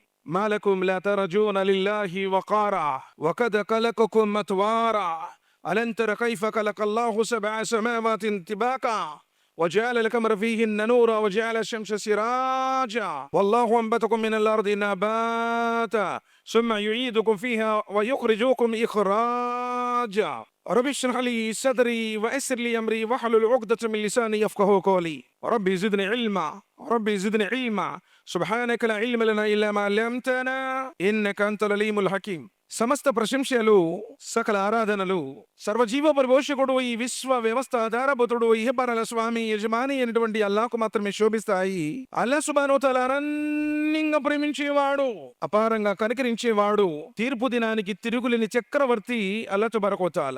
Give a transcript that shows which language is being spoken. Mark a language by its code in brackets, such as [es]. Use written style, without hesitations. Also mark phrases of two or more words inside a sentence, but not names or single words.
[ar] ما لكم لا ترجون لله وقارا وقد خلقكم أطوارا ألم تر كيف خلق الله سبع سماوات طباقا وجعل القمر فيهن نورا وجعل الشمس سراجا والله أنبتكم من الأرض نباتا ثم يعيدكم فيها ويخرجكم إخراجا. رب اشرح لي صدري ويسر لي أمري واحلل عقدة من لساني يفقهوا قولي. ربي زدني علما سبحانك لا علم لنا إلا ما علمتنا إنك أنت العليم الحكيم. [te] సమస్త ప్రశంసలు సకల ఆరాధనలు సర్వజీవ పరిపోషకుడు ఈ విశ్వ వ్యవస్థ ఆధారభూతుడు ఇహపరల స్వామి యజమాని అయినటువంటి అల్లాహ్కు మాత్రమే శోభిస్తాయి. అల్లాహ్ [ar] سبحانه وتعالى [te] అనంతంగా ప్రేమించేవాడు, అపారంగా కనికరించేవాడు, తీర్పు దినానికి తిరుగులేని చక్రవర్తి అల్లాహ్ [ar] تبارك وتعالى.